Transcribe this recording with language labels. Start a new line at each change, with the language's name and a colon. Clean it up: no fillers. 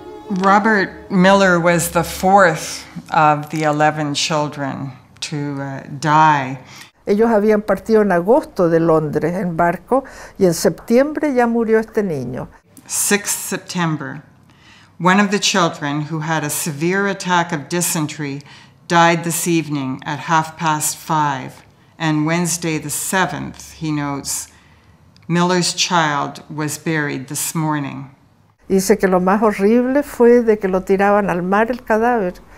English: Robert Miller was the 4th of the 11 children to die.
Spanish: Ellos habían partido en agosto de Londres en barco y en septiembre ya murió este niño.
English: 6th September. One of the children who had a severe attack of dysentery died this evening at 5:30. And Wednesday the 7th, he notes, Miller's child was buried this morning.
Spanish: Dice que lo más horrible fue de que lo tiraban al mar el cadáver.